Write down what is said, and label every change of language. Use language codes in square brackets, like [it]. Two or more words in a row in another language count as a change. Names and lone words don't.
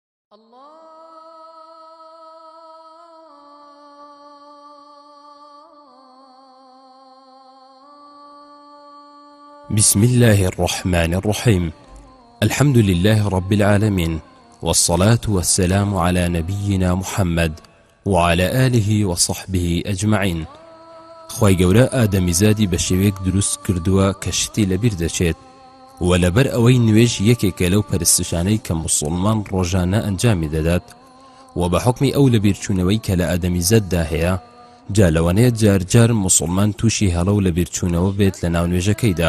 [ar] بسم الله الرحمن الرحيم. الحمد لله رب العالمين، والصلاة والسلام على نبينا محمد وعلى آله وصحبه أجمعين. [ckb] خوای گەورە ئادەمیزادی بە شێوەیەک دروست کردووە کە شتی لەبیر دەچێت و لەبەر ئەوەی نوێژ یەکێکە لەو پەرستشانەی کە موسڵمان ڕۆژانە ئەنجامی دەدات و بە حکمی ئەو لەبیرچوونەوەی کە لە ئادەمیزاددا هەیە، جا لەوانەیە جارجار موسڵمان تووشی هەڵە و لەبیرچوونەوە بێت لە ناو نوێژەکەیدا.